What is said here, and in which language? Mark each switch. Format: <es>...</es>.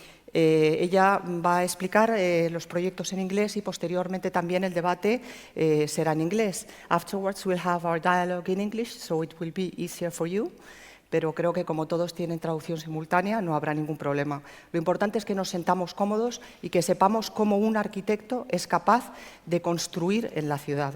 <es>Ella va a explicar los proyectos en inglés y posteriormente también el debate será en inglés.</es> <en>Afterwards we'll have our dialogue in English, so it will be easier for you.</en> <es>Pero creo que como todos tienen traducción simultánea no habrá ningún problema. Lo importante es que nos sentamos cómodos y que sepamos cómo un arquitecto es capaz de construir en la ciudad.</es>